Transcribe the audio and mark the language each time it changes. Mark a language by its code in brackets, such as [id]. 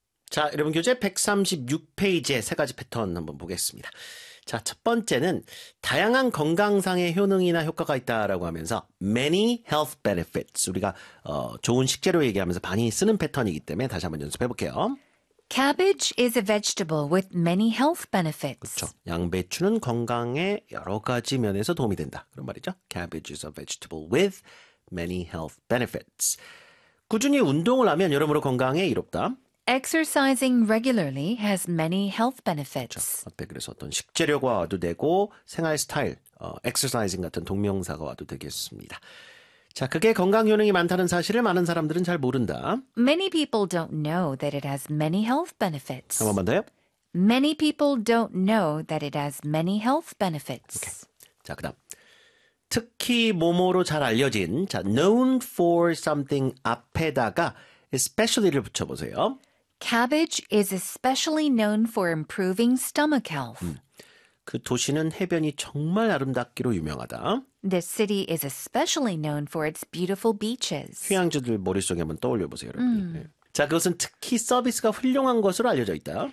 [ko] 자, 여러분 교재 136페이지에 세 가지 패턴 한번 보겠습니다. 자, 첫 번째는 다양한 건강상의 효능이나 효과가 있다라고 하면서 [en] many health benefits. [ko] 우리가 좋은 식재료 얘기하면서 많이 쓰는 패턴이기 때문에 다시 한번 연습해 볼게요. [en] Cabbage is a vegetable with many health benefits. [ko] 그렇죠. 양배추는 건강에 여러 가지 면에서 도움이 된다. 그런 말이죠. [en] Cabbage is a vegetable with many health benefits. [ko] 꾸준히 운동을 하면 여러모로 건강에 이롭다. [en] Exercising regularly has many health benefits. [ko] 그렇죠. 그래서 어떤 식재료가 와도 되고 생활 스타일, exercising 같은 동명사가 와도 되겠습니다. 자, 그게 건강 효능이 많다는 사실을 많은 사람들은 잘 모른다. [en] Many people don't know that it has many health benefits. [ko] 한 번만 더요. [en] Many people don't know that it has many health benefits. [ko] 오케이. 자, 그다음. 특히 뭐뭐로 잘 알려진, 자, [en] known for something [ko] 앞에다가 especially를 붙여보세요. [en] Cabbage is especially known for improving stomach health. [ko] 그 도시는 해변이 정말 아름답기로 유명하다. [en] The city is especially known for its beautiful beaches. [ko] 휴양지들 머릿속에 한번 떠올려보세요, 여러분. 자, 그것은 특히 서비스가 훌륭한 것으로 알려져 있다.